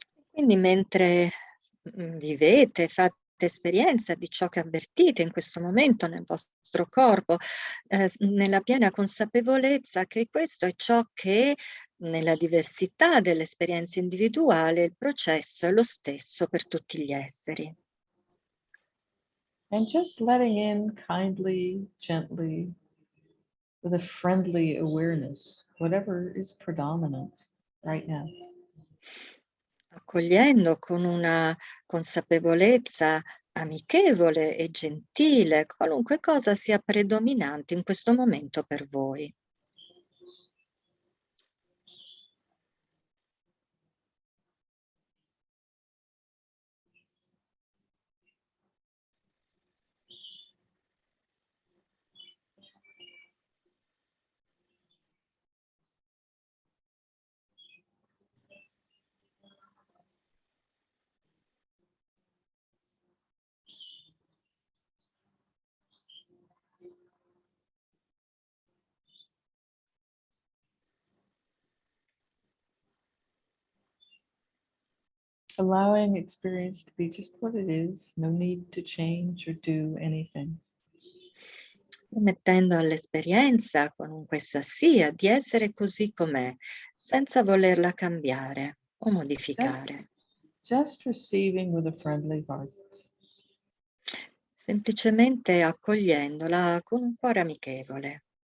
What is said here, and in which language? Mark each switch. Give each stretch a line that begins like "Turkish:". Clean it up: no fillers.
Italian: Quindi mentre vivete, fate esperienza di ciò che avvertite in questo momento nel vostro corpo, nella piena consapevolezza che questo è ciò che nella diversità dell'esperienza individuale il processo è lo stesso per tutti gli esseri.
English: And just letting in kindly, gently, with a friendly awareness, whatever is predominant right now.
Italian: Accogliendo con una consapevolezza amichevole e gentile qualunque cosa sia predominante in questo momento per voi.
English: Allowing experience to be just what it is, no need to change or do anything.
Italian: Permettendo all'esperienza, qualunque essa sia, di essere così com'è, senza volerla cambiare o modificare.
English: Just receiving with a friendly heart.
Italian: Semplicemente accogliendola con un cuore amichevole.